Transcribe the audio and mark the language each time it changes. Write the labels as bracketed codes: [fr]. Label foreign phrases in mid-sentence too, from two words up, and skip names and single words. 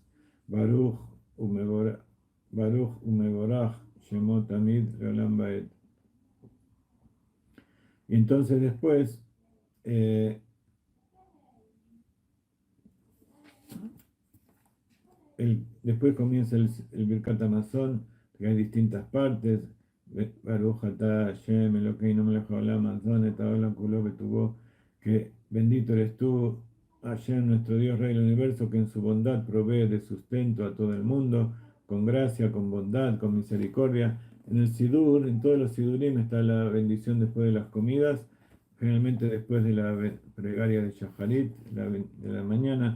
[he] ברוך ומבורך שמו תמיד לעולם ועד. [es] Y entonces después, después comienza el Birkat Hamazon, que hay distintas partes. [he] ברוך אתה השם אלוקינו מלך העולם הזן את העולם כולו בטובו, [es] que bendito eres tú, Hashem, nuestro Dios Rey del Universo, que en su bondad provee de sustento a todo el mundo, con gracia, con bondad, con misericordia. En el Sidur, en todos los Sidurim está la bendición después de las comidas, generalmente después de la plegaria de Shacharit, de la mañana.